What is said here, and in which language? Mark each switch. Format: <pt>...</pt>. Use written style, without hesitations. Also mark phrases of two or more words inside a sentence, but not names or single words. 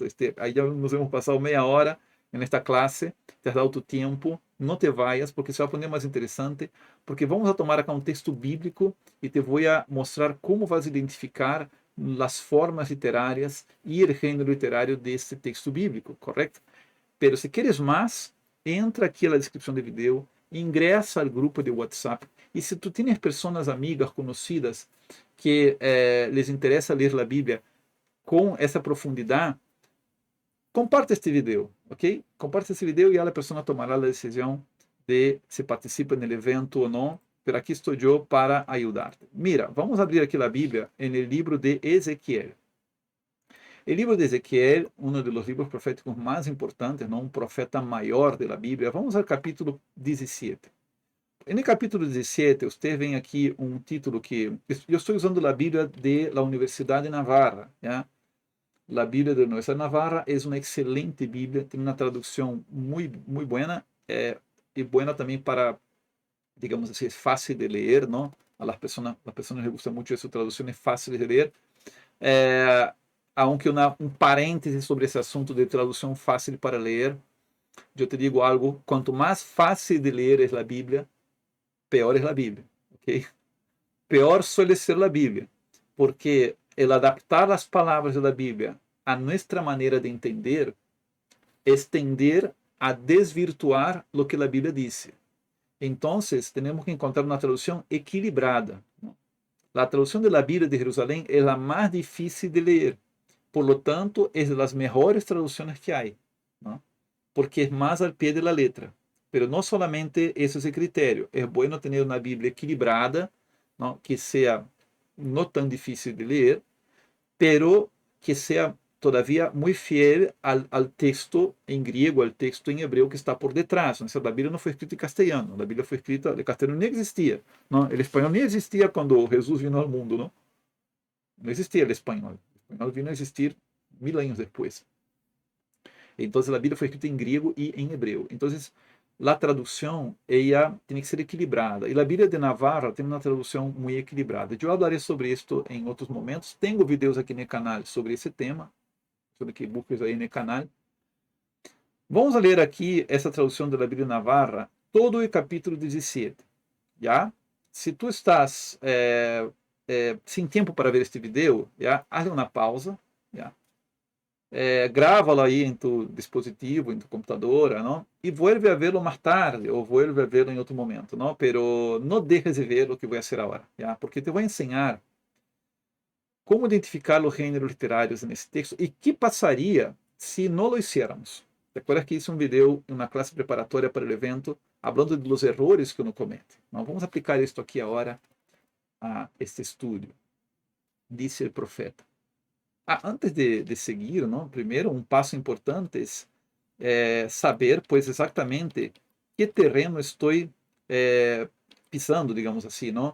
<pt>Aí já</pt> <es>nos hemos</es> <pt>passado meia hora nesta classe,</pt> <es>te has dado tu</es> <pt>tempo, não</pt> <es>te vayas,</es> <pt>porque se vai aprender mais interessante, porque</pt> <es>vamos a tomar</es> <pt>aqui um texto bíblico e te vou a mostrar como vas identificar as formas literárias e o gênero literário deste texto bíblico, correto? Pero se queres mais, entra aqui na descrição do vídeo, ingressa ao grupo de WhatsApp, e se tu tens pessoas amigas, conhecidas, que les interessa ler a Bíblia com essa profundidade,</pt> <es>comparte este vídeo, ok? Comparte este vídeo</es> <pt>e a pessoa tomará a decisão de se participa no evento ou não, pero aqui estou eu para ajudar-te. Mira, vamos abrir aqui a Bíblia no livro de Ezequiel. O livro de Ezequiel, um dos livros proféticos mais importantes, não? Um profeta maior da Bíblia. Vamos ao capítulo 17. no capítulo 17, usted vem aqui um título que... Eu estou usando a Bíblia da Universidade de Navarra. ¿Ya? A Bíblia da Universidade de Navarra é uma excelente Bíblia, tem uma tradução muito buena, e buena também para, digamos assim,</pt> <es>es fácil de leer, ¿no? A las personas les gusta mucho</es> <pt>essa tradução, é fácil de ler. Aunque um parêntese sobre esse assunto de tradução fácil para ler, eu te digo algo, quanto mais fácil de ler é a Bíblia, peor é a Bíblia, ok?</pt> <es>Peor suele ser</es> <pt>a Bíblia, porque el adaptar as palavras da Bíblia a nossa maneira de entender</pt> <es>es tender a desvirtuar lo que</es> <pt>a Bíblia diz. Então, temos que encontrar uma tradução equilibrada. A tradução da Bíblia de Jerusalém é a mais difícil de ler.</pt> <es>Por lo tanto,</es> <pt>é das melhores traduções que há, ¿no? Porque é mais</pt> <es>al pie de la letra.</es> <pt>Pero não solamente esse é o critério. É bueno ter uma Bíblia equilibrada, ¿no? Que seja não tão difícil de ler, pero que seja</pt> <es>todavía muy fiel al texto en griego, al texto en hebreo que está por detrás.</es> <pt>¿No?</pt> <es>La Biblia no fue escrita en castellano, la Biblia fue escrita, el castellano ni existía, ¿no? El español ni existía cuando Jesús vino al mundo, ¿no? No existía el español vino a existir 1000 años después. Entonces la Biblia fue escrita en griego y en hebreo. Entonces la traducción, ella tiene que ser equilibrada. Y la Biblia de Navarra tiene una traducción muy equilibrada. Yo hablaré sobre esto en otros momentos. Tengo videos aquí en el canal sobre ese tema, sobre que busques</es> <pt>aí no canal. Vamos a ler aqui essa tradução da Bíblia Navarra, todo o capítulo 17. Já? Se tu estás sem tempo para ver este vídeo, já? Haz uma pausa, já? Grava-lo aí em tu dispositivo, em tu computadora, não? E</pt> <es>vuelve a verlo</es> <pt>mais tarde, ou</pt> <es>vuelve a verlo</es> <pt>em outro momento, não? Pero não deixes de ver o que vou fazer agora, já? Porque te vou ensinar como identificar os gêneros literários nesse texto e que passaria se não</pt> <es>lo hiciéramos. Recuerda que hice</es> <pt>um vídeo em uma classe preparatória para o evento, falando dos erros que uno comete. Então, vamos aplicar isto aqui agora a este estudo. Disse o profeta. Antes de seguir, não? Primeiro, um passo importante é saber, pois, exatamente que terreno estou pisando, digamos assim, não?</pt>